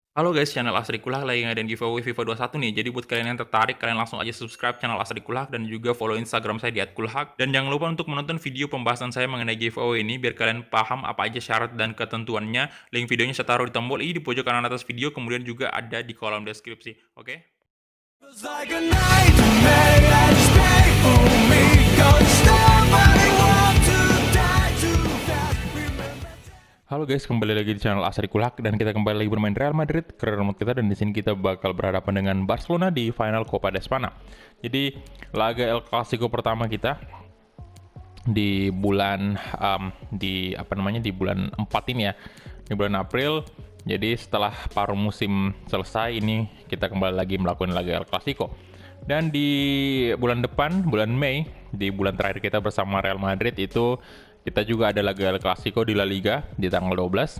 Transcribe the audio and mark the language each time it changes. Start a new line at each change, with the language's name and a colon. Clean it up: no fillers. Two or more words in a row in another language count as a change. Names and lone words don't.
Indonesian: Halo guys, channel Asri Kulak lagi ngadain giveaway FIFA 21 nih. Jadi buat kalian yang tertarik, kalian langsung aja subscribe channel Asri Kulak dan juga follow Instagram saya di @kulhak. Dan jangan lupa untuk menonton video pembahasan saya mengenai giveaway ini biar kalian paham apa aja syarat dan ketentuannya. Link videonya saya taruh di tombol i di pojok kanan atas video, kemudian juga ada di kolom deskripsi. Oke?
English: Feels like a nightmare that is painful me. Don't stop, I want to die too fast. Remember.
Indonesian: Halo guys, kembali lagi di channel Asri Kulak dan kita kembali lagi bermain Real Madrid
English: career mode
Indonesian: kita, dan di sini kita bakal berhadapan dengan Barcelona di final Copa de Espana. Jadi laga El Clasico pertama kita di bulan di bulan 4 ini ya, di bulan April. Jadi setelah paruh musim selesai ini kita kembali lagi melakukan laga El Clasico. Dan di bulan depan, bulan Mei, di bulan terakhir kita bersama Real Madrid itu kita juga ada laga El Clasico di La Liga di tanggal 12.